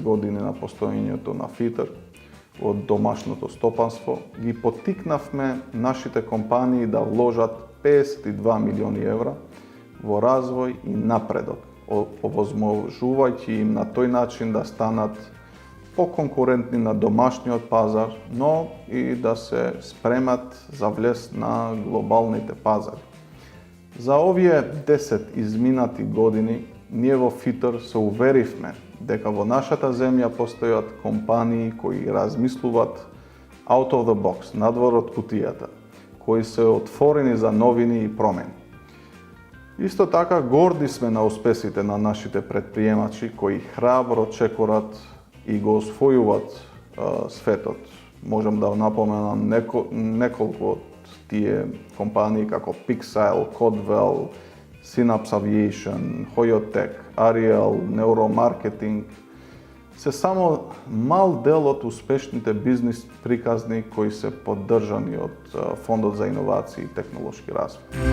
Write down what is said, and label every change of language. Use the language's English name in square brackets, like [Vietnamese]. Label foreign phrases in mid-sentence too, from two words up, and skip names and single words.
[Macedonian] години на постоењето на ФИТР од домашното стопанство, ги поттикнавме нашите компании да вложат 52 милиони евра во развој и напредок, овозможувајќи им на тој начин да станат поконкурентни на домашниот пазар, но и да се спремат за влез на глобалните пазари. За овие 10 изминати години, ние во ФИТР се уверивме дека во нашата земја постојат компании кои размислуваат [English] out of the box, [Macedonian] надвор од кутијата, кои се отворени за новини и промени. Исто така, горди сме на успесите на нашите предприемачи кои храбро чекорат и го освојуваат светот. Можам да напоменам неколку од тие компании како Pixile, Codwell, Synapse Aviation, Hoyotech, Ariel, Neuromarketing, се само мал дел од успешните бизнис приказни кои се поддржани од Фондот за иновации и технолошки развој.